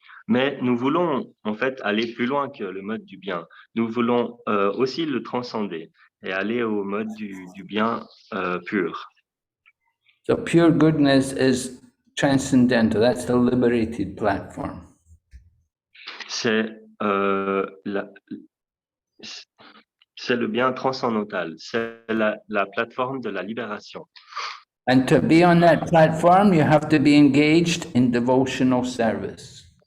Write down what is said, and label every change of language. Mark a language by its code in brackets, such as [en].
[fr] Mais nous voulons en fait aller plus loin que le mode du bien. Nous voulons aussi le transcender et aller au mode du bien pur. [en] So pure goodness is transcendental. That's the liberated platform. [fr] C'est le bien transcendantal. C'est la plateforme de la libération. [en] And to be on that platform, you have to be engaged in devotional service.